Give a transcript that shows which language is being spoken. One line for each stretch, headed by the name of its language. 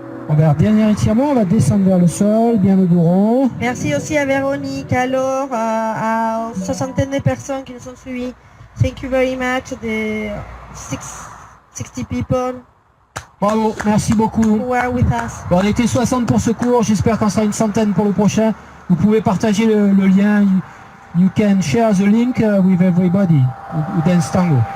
French: On va faire dernier étirement, on va descendre vers le sol, bien le dos rond. Merci aussi à Véronique, à Laure, à aux soixantaine de personnes qui nous ont suivis.
English: Thank you very much, the 60 people
French: Bravo, merci beaucoup.
English: who are with us.
French: Bon, on était 60 pour ce cours, j'espère qu'on sera une centaine pour le prochain. Vous pouvez partager le lien.
English: You can share the link with everybody who dance tango.